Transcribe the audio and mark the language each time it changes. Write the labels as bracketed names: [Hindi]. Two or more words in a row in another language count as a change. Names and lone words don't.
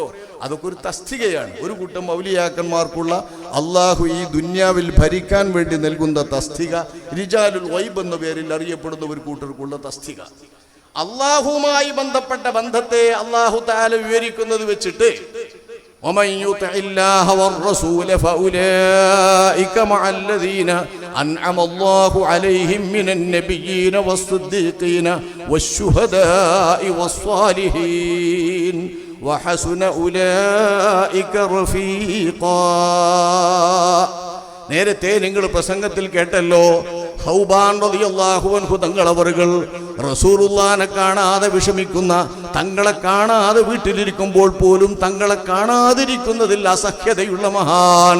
[Malayalam] അതൊക്കെ ഒരു തസ്തികയാണ്. ഒരു കൂട്ടം ഔലിയാക്കന്മാർക്കുള്ള അള്ളാഹു ഈ ദുന്യാവിൽ ഭരിക്കാൻ വേണ്ടി നൽകുന്ന തസ്തിക, [Arabic] رجال الغيب [Malayalam] എന്ന പേരിൽ അറിയപ്പെടുന്ന ഒരു കൂട്ടർക്കുള്ള തസ്തിക. അള്ളാഹുവുമായി ബന്ധപ്പെട്ട ബന്ധത്തെ അള്ളാഹു തആല വിവരിക്കുന്നത് വെച്ചിട്ട് [Arabic] ومن يطع الله والرسول فأولئك مع الذين أنعم الله عليهم من النبيين والصديقين والشهداء والصالحين وحسن أولئك رفيقا. [Malayalam] നേരത്തെ നിങ്ങൾ പ്രസംഗത്തിൽ കേട്ടല്ലോ, ഖൗബാൻ [Arabic] رضي الله عنه [Malayalam] തങ്ങളവറുകൾ റസൂലുള്ളാഹിനെ കാണാതെ വിഷമിക്കുന്ന, തങ്ങളെ കാണാതെ വീട്ടിലിരിക്കുമ്പോൾ പോലും തങ്ങളെ കാണാതിരിക്കുന്നതിൽ അസഹ്യതയുള്ള മഹാൻ.